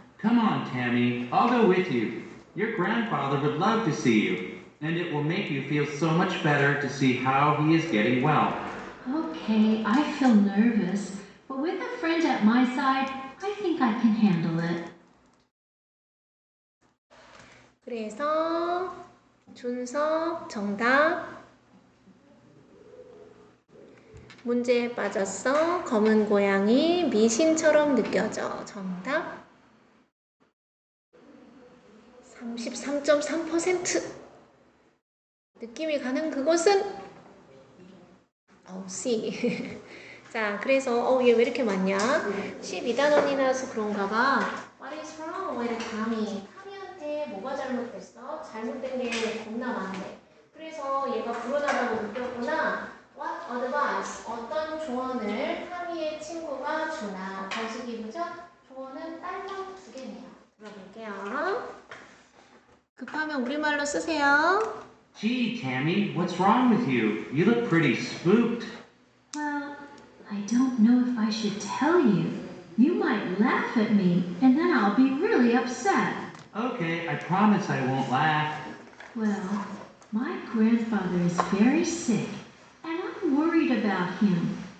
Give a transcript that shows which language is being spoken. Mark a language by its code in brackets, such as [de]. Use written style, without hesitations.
[en] Come on, Tammy, I'll go with you. Your grandfather would love to see you, and it will make you feel so much better to see how he is getting well. Okay, I feel nervous, but with a friend at my side, I think I can handle it. [ko] 그래서 준석 정답 문제에 빠졌어. 검은 고양이 미신처럼 느껴져. 정답 33.3% 느낌이 가는 그곳은 C. 자, 그래서 얘 왜 이렇게 많냐? 12단원이라서 그런가 봐. [en] What is wrong with Tommy? [ko] 타미한테 뭐가 잘못됐어? 잘못된 게 겁나 많은데. 그래서 얘가 불온하다고 느꼈구나. [en] What advice? [ko] 어떤 조언을 타미의 친구가 주나? 거시기부죠? 조언은 딸랑 2개네요. 들어볼게요. 급하면 우리말로 쓰세요. [en] Gee, Tammy, what's wrong with you? You look pretty spooked. Well, I don't know if I should tell you. You might laugh at me, and then I'll be really upset. Okay, I promise I won't laugh. Well, my grandfather is very sick, and I'm worried about him.